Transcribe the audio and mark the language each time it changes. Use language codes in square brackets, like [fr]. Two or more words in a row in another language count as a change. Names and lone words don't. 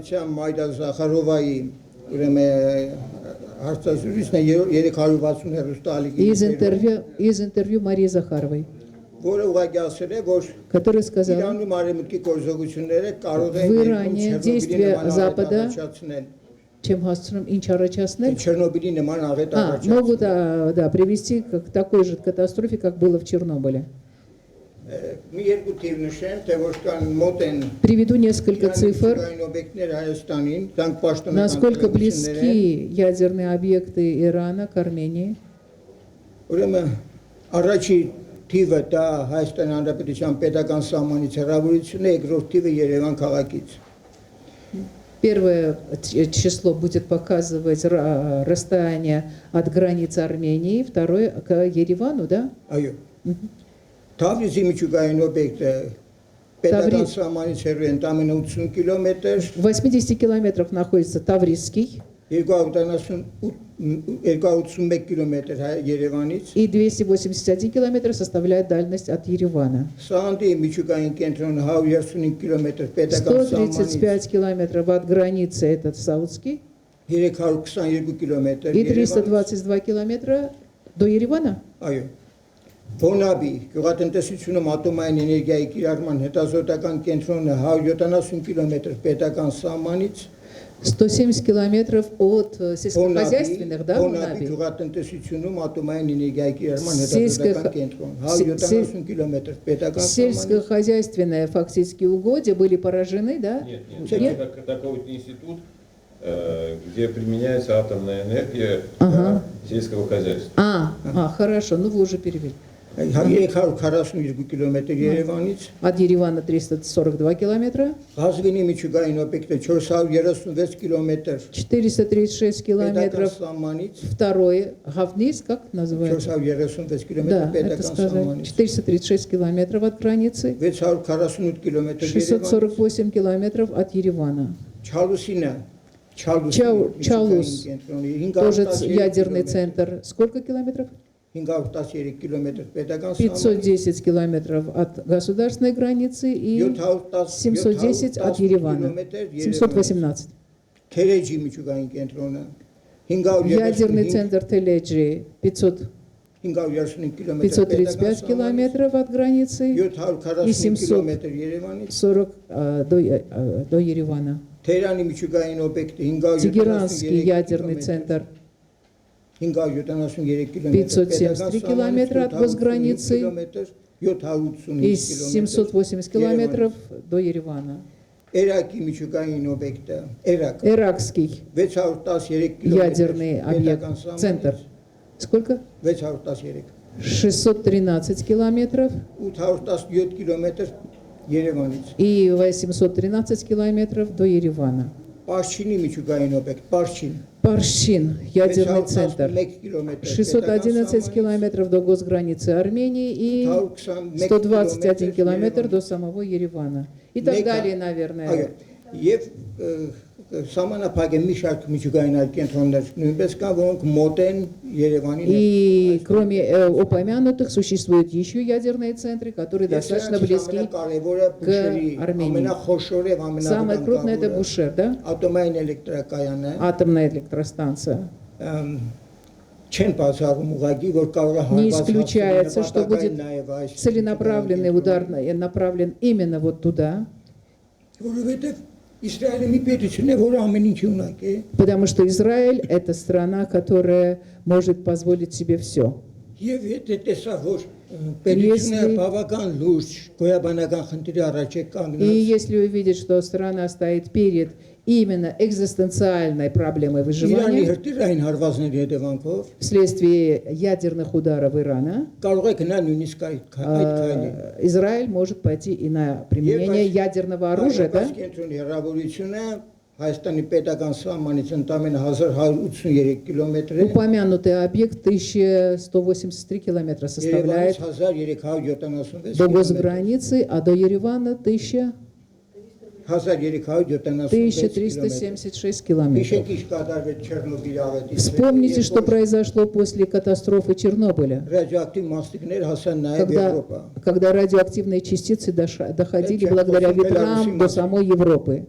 [ru] Из интервью Марии Захаровой, который сказал, в Иране действия Запада Чем [hy] հասցնում ինչ առաջացնել, Չերնոբիլի նման աղետ [ru] могут да, привести к такой же катастрофе, как было в Чернобыле. [hy] Մի երկու թիվ նշեմ, թե որ կան մոտ են [ru] Приведу несколько цифр, [hy] օբյեկտներ Հայաստանին, դրանք պաշտոնական [ru] насколько близки ядерные объекты Ирана к Армении. [hy] Ուրեմն առաջի թիվը դա Հայաստանի Հանրապետության պետական սահմանից հեռավորությունը, երկրորդ թիվը Երևան քաղաքից։ [ru] Первое число будет показывать расстояние от границы Армении, второе к Еревану, да? [hy] Այո։ Թավրիզի միջուկային օբյեկտը պետական սահմանից հեռու են տամենը 80 կիլոմետր, [ru] В 80 километрах находится Таврийский [hy] 281 կիլոմետր Երևանից, [ru] и 281 километр составляет дальность от Еревана. [hy] Սանդի միջուկային կենտրոնը 135 կիլոմետր պետական սահմանից, [ru] 135 километров от границы этот Саудский [hy] 322 կիլոմետր [ru] и 322 километра до Еревана. [hy] Այո։ Բոնաբի գյուղատնտեսությունում ատոմային էներգիայի կիրառման հետազոտական կենտրոնը 170 կիլոմետր պետական սահմանից, [ru] 170 կилометров от сельскохозяйственных, да, [hy] Բոնաբի գյուղատնտեսությունում ատոմային էներգիայի կիրառման հետազոտական կենտրոն 170 կիլոմետր պետական սահմանից, [ru] сельскохозяйственные фактически угодья были поражены, да? Нет? Такой институт, где применяется атомная энергия для сельского хозяйства. Хорошо, ну вы уже перевели. [hy] 342 կիլոմետր Երևանից, [ru] От Еревана 342 километра, [hy] Ղազվինի միջուկային օբյեկտը 436 կիլոմետր 436 պետական [ru] километров. [hy] սահմանից, [ru] Второе, Гавниз, как называется? [hy] 436 կիլոմետր [ru] Да, это [hy] պետական [ru] сказать. [hy] սահմանից, [ru] 436 километров от границы, [hy] 648 կիլոմետր Երևանից, [ru] 648 километров от Еревана. [hy] Չալուսինը, [ru] Чалус, [hy] կենտրոնի [ru] тоже 513 ядерный [hy] կիլոմետր, [ru] центр. Сколько километров? [hy] 513 կիլոմետր պետական սահմանից, [ru] 510 километров от государственной границы и 710 от Еревана. 718. [hy] Թերեջի միջուկային կենտրոնը, [ru] Ядерный центр Теледжи 535 535 километров от границы [hy] 740 կիլոմետր Երևանից, [ru] 40 до Еревана. [hy] Թերանի միջուկային օբյեկտը [ru] Тегеранский 573 ядерный центр [hy] 573 կիլոմետր [ru] 573 կիլոմետր от госграницы и 785 780 километров до Еревана. [hy] Էրակի միջուկային օբյեկտը, Էրակ [ru] Иракский [hy] 613 կիլոմետր [ru] ядерный объект, центр. Сколько? 613 613 километров [hy] 817 կիլոմետր Երևանից, [ru] и 813 километров до Еревана. [hy] Պարշինի միջուկային օբյեկտ, Պարշին [ru] Паршин, ядерный центр. [hy] 611 կիլոմետր [ru] 611 километров до госграницы Армении и 121 километр до самого Еревана. И так далее, наверное. [hy] Այո, եւ սահմանափակ մի շարք միջուկային այլ կենտրոններ նույնպես կան, որոնք մոտ են Երևանին։ [ru] И кроме упомянутых существуют еще ядерные центры, которые достаточно близки к Армении. Самое крупное это Бушер, да? [hy] Ատոմային էլեկտրակայանը [ru] Атомная электростанция. [hy] չեն բացառում ուղղակի, որ կարող է [ru] Не [hy] հարված [ru] исключается, что будет [hy] նաև այս [ru] целенаправленный удар направлен именно вот туда, [hy] որովհետեւ Իսրայելը մի պետություն է, որը ամեն ինչ ունակ է։ [ru] потому что Израиль это страна, которая может позволить себе все. [hy] Եվ եթե տեսա, որ պետությունը բավական լուրջ գոյաբանական խնդիրի առաջ է [ru] И [hy] կանգնած, [ru] если увидеть, что страна стоит перед именно экзистенциальной проблемой [hy] Իրանի [ru] выживания [hy] հրթիռային հարվածների հետևանքով [ru] вследствие ядерных ударов Ирана, [hy] կարող է գնալ նույնիսկ այդ քայլի։ [ru] Израиль может пойти и на применение ядерного оружия, да? [hy] Կենտրոնի հեռավորությունը Հայաստանի պետական սահմանից ընդամենը 1183 կիլոմետր է։ [ru] Упомянутый объект 1183 километра составляет 1376 до госграницы, а до Еревана 1376 километров. Вспомните, что произошло после катастрофы Чернобыля, когда радиоактивные частицы доходили благодаря ветрам до самой Европы.